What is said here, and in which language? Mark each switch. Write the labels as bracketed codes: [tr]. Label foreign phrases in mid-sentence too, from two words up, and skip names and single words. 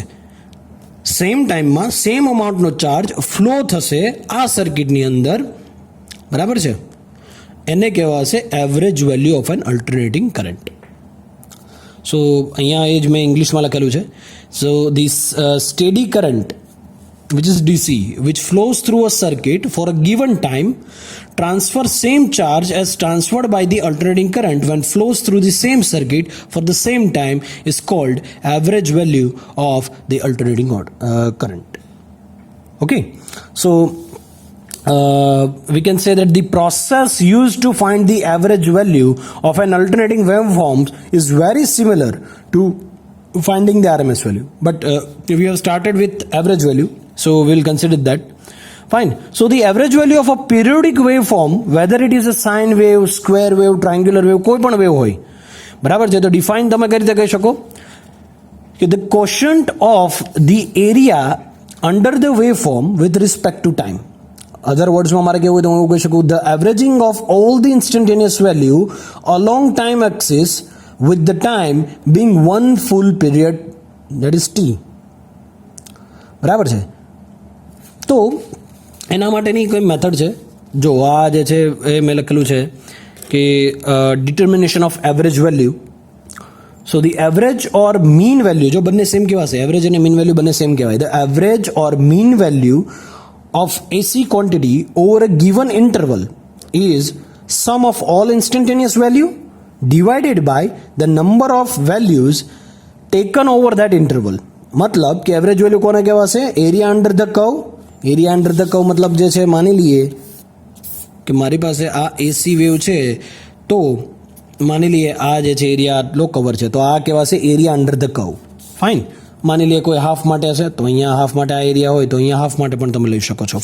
[en] same timeમાં same amountનો charge flow [gu] થશે આ સર્કિટની અંદર, બરાબર છે? એને કહેવાશે [en] average value of an alternating current. [gu] સો અહીંયા એ જ મેં ઇંગ્લિશમાં લખેલું છે. [en] So this steady current which is DC, which flows through a circuit for a given time, transfer same charge as transferred by the alternating current when flows through the same circuit for the same time is called average value of the alternating current. Okay, so we can say that the process used to find the average value of an alternating waveform is very similar to finding the RMS value, but we have started with average value, so we'll consider that. Fine. So the average value of a periodic waveform, whether it is a sine wave, square wave, triangular wave, [gu] કોઈ પણ વેવ હોય, બરાબર છે? તો ડિફાઇન તમે કઈ રીતે કહી શકો કે [en] the quotient of the area under the waveform with respect to time. other wordsમાં [gu] મારે કેવું હોય તો હું એવું કહી શકું, [en] the averaging of all the instantaneous value along time axis with the time being one full period, that is t. [gu] બરાબર છે? તો એના માટેની કોઈ મેથડ છે. જો આ જે છે એ મેં લખેલું છે કે [en] determination of average value. so the average or mean value, [gu] જો બંને સેમ કહેવાશે, એવરેજ અને [en] mean value [gu] બંને સેમ કહેવાય. [en] the average or mean value of AC quantity over a given interval is sum of all instantaneous value divided by the number of values taken over that interval. [gu] મતલબ કે [en] average value [gu] કોને કહેવાશે? [en] area under the curve. area under the curve [gu] મતલબ જે છે, માની લઈએ કે મારી પાસે આ [en] AC wave [gu] છે, તો માની લઈએ આ જે છે એરિયા આટલો કવર છે, તો આ કહેવાશે [en] area under the curve. [gu] ફાઇન. માની લઈએ કોઈ હાફ માટે હશે, તો અહીંયા હાફ માટે આ એરિયા હોય, તો અહીંયા હાફ માટે પણ તમે લઈ શકો છો.